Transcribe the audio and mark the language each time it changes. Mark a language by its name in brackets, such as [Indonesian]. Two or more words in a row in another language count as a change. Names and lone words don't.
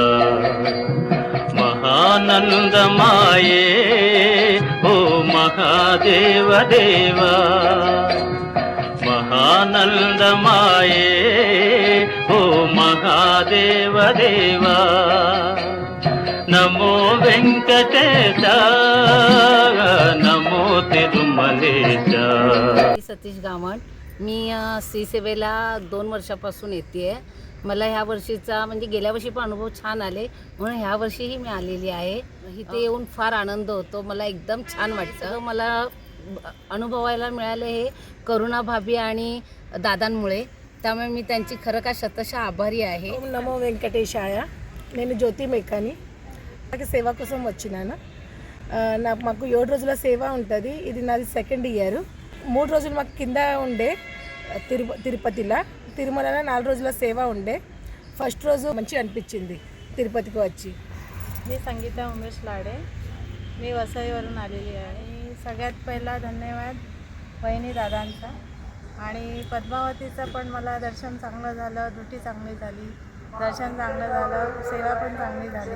[Telugu] మహానందమాయే ఓ మహాదేవ దేవా మహానందమాయే ఓ మహాదేవ దేవా. నమో వెంకటేశ नमो तिरुमलेश. [Marathi] सतीश गावण. मी श्री सेवेला 2 वर्षापासून येते. मला ह्या वर्षीचा म्हणजे गेल्या वर्षी पण अनुभव छान आले, म्हणून ह्या वर्षीही मी आलेली आहे. इथे येऊन फार आनंद होतो. मला एकदम छान वाटतं. मला अनुभवायला मिळाले हे करुणा भाभी आणि दादांमुळे, त्यामुळे मी त्यांची खरं का शतशः आभारी आहे. [Telugu] నమో వెంకటేశాయ. నేను జ్యోతి మెకాని సేవ కోసం వచ్చినాను. మాకు 7 రోజుల సేవ ఉంటుంది. ఇది నాది 2nd ఇయర్. 3 రోజులు మాకు కింద ఉండే తిరుపతిలో, తిరుమలలో 4 రోజుల సేవ ఉండే. ఫస్ట్ రోజు మంచిగా అనిపించింది తిరుపతికి వచ్చి. [Marathi] मी संगीता उमेश लाडे, मी वसईवरून आलेली आहे. सगळ्यात पहिला धन्यवाद वहिनी दादांचा. आणि पद्मावतीचं पण मला दर्शन चांगलं झालं, ड्युटी चांगली झाली, दर्शन चांगलं झालं, सेवा पण चांगली झाली.